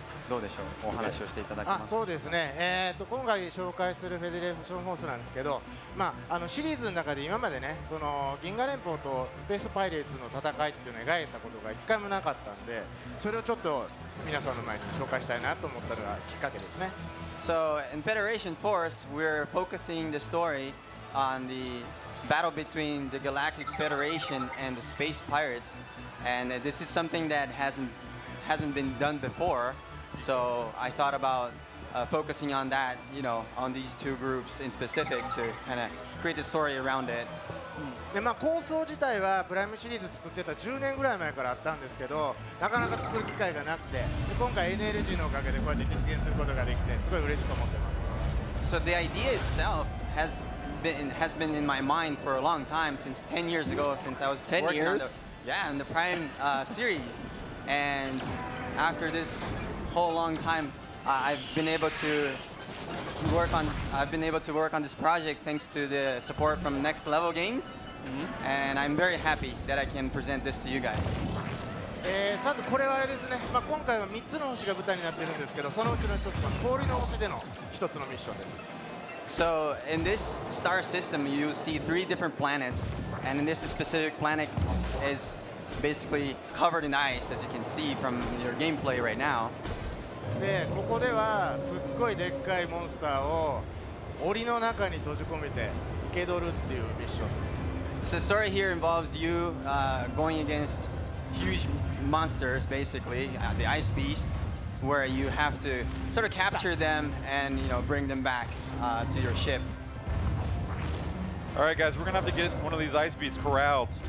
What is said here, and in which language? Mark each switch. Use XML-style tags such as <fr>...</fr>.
<ja>どうでしょう、お話をしていただきます。そうですね。今回紹介するフェデレーションフォースなんですけど、シリーズの中で今までね、その銀河連邦とスペースパイレーツの戦いっていうのを描いたことが一回もなかったんで、それをちょっと皆さんの前に紹介したいなと思ったのがきっかけですね。</ja> <en>So in Federation Force, we're focusing the story on the battle between the Galactic Federation and the Space Pirates, and this is something that hasn't been done before. So I thought about focusing on that, on these two groups in specific to kind of create the story around it.</en> <ja>で構想自体はプライムシリーズ作ってた10年ぐらい前からあったんですけど、なかなか作る機会がなくて、今回 NLG のおかげでこうやって実現することができて、すごい嬉しく思ってます。</ja> <en>So the idea itself has been in my mind for a long time, since 10 years ago, since I was 10 working years? on the Prime series, and after this whole long time, I've been able to work on this project thanks to the support from Next Level Games, and I'm very happy that I can present this to you guys.</en> <ja>さてこれはあれですね、今回は3つの星が舞台になっているんですけど、そのうちの1つは氷の星での1つのミッションです。</ja> <en>So in this star system, you see 3 different planets, and in this specific planet is basically covered in ice, as you can see from your gameplay right now.</en> <ja>でここではすっごいでっかいモンスターを檻の中に閉じ込めて生け捕るっていうミッションです。</ja> <en>So the story here involves you going against huge monsters, basically the ice beasts, where you have to sort of capture them and bring them back to your ship. All right, guys, we're gonna have to get one of these ice beasts corralled.</en>